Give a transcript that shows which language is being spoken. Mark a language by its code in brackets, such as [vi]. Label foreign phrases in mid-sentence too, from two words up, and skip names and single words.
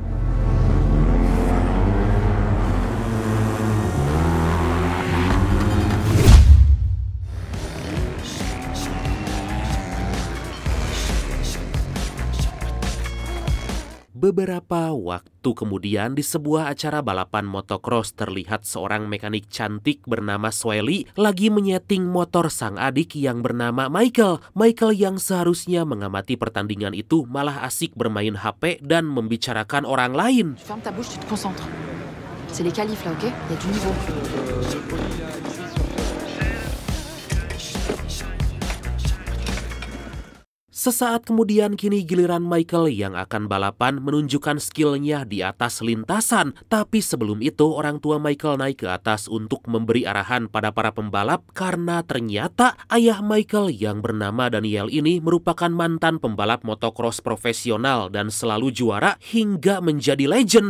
[id] Beberapa waktu kemudian di sebuah acara balapan motocross terlihat seorang mekanik cantik bernama Swelly lagi menyeting motor sang adik yang bernama Michael. Michael yang seharusnya mengamati pertandingan itu malah asik bermain HP dan membicarakan orang lain. [fr] Ferme ta bouche, tu te concentres. C'est les qualifs là, ok? Il y a du niveau. [id] Sesaat kemudian kini giliran Michael yang akan balapan menunjukkan skillnya di atas lintasan. Tapi sebelum itu orang tua Michael naik ke atas untuk memberi arahan pada para pembalap karena ternyata ayah Michael yang bernama Daniel ini merupakan mantan pembalap motocross profesional dan selalu juara hingga menjadi legend.